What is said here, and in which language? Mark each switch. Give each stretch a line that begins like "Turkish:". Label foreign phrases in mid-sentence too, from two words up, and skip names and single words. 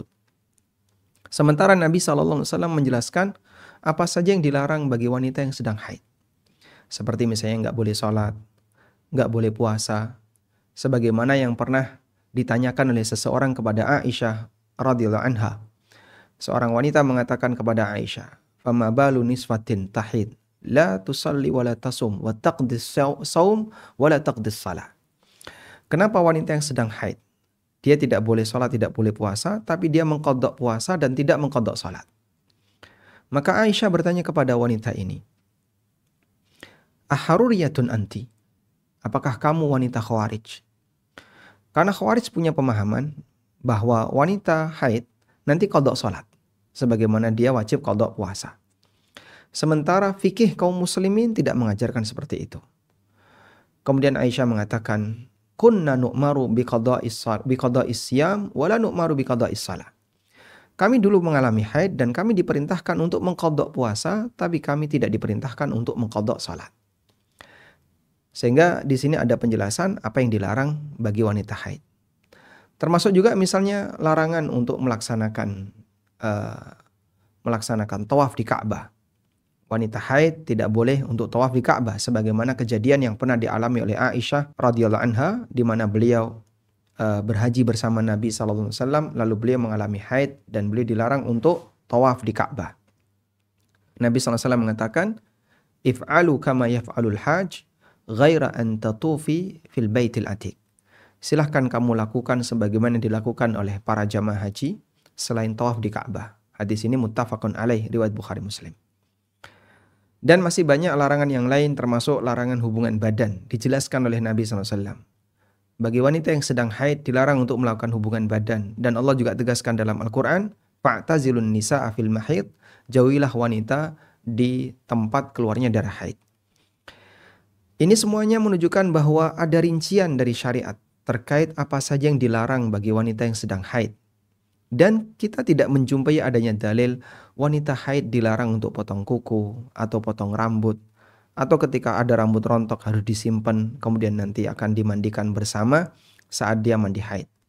Indonesian: Sementara Nabi SAW menjelaskan apa saja yang dilarang bagi wanita yang sedang haid. Seperti misalnya nggak boleh sholat, nggak boleh puasa. Sebagaimana yang pernah ditanyakan oleh seseorang kepada Aisyah
Arabic: رضي الله عنها.
Indonesian: Seorang wanita mengatakan kepada Aisyah,
Arabic: "فما بال النساء تحيض لا تصلي ولا تصوم وتقضي الصوم ولا تقضي الصلاة."
Indonesian: Kenapa wanita yang sedang haid, dia tidak boleh sholat, tidak boleh puasa, tapi dia mengqadha puasa dan tidak mengqadha sholat? Maka Aisyah bertanya kepada wanita ini,
Arabic: "أحرورية أنت?"
Indonesian: Apakah kamu wanita khawarij? Karena khawarij punya pemahaman bahwa wanita haid nanti qadha sholat, sebagaimana dia wajib qadha puasa. Sementara fikih kaum muslimin tidak mengajarkan seperti itu. Kemudian Aisyah mengatakan,
Arabic: "كنا نؤمر بقضاء الصيام ولا نؤمر بقضاء الصلاة."
Indonesian: Kami dulu mengalami haid dan kami diperintahkan untuk mengqadha puasa, tapi kami tidak diperintahkan untuk mengqadha salat. Sehingga di sini ada penjelasan apa yang dilarang bagi wanita haid. Termasuk juga misalnya larangan untuk melaksanakan tawaf di Ka'bah. Wanita haid tidak boleh untuk tawaf di Ka'bah, sebagaimana kejadian yang pernah dialami oleh Aisyah
Arabic: رضي الله عنها,
Indonesian: di mana beliau berhaji bersama Nabi SAW, lalu beliau mengalami haid dan beliau dilarang untuk tawaf di Ka'bah. Nabi SAW mengatakan,
Arabic: "افعلوا كما يفعل الحاج غير أن تطوفي في البيت العتيق."
Indonesian: Silahkan kamu lakukan sebagaimana dilakukan oleh para jamaah haji selain tawaf di Ka'bah. Hadis ini
Arabic: متفق عليه,
Indonesian: riwayat Bukhari Muslim. Dan masih banyak larangan yang lain, termasuk larangan hubungan badan, dijelaskan oleh Nabi SAW. Bagi wanita yang sedang haid dilarang untuk melakukan hubungan badan. Dan Allah juga tegaskan dalam Al-Quran,
Arabic: "فاعتزلوا النساء في المحيض."
Indonesian: Jauhilah wanita di tempat keluarnya darah haid. Ini semuanya menunjukkan bahwa ada rincian dari syariat terkait apa saja yang dilarang bagi wanita yang sedang haid. Dan kita tidak menjumpai adanya dalil wanita haid dilarang untuk potong kuku atau potong rambut, atau ketika ada rambut rontok harus disimpan kemudian nanti akan dimandikan bersama saat dia mandi haid.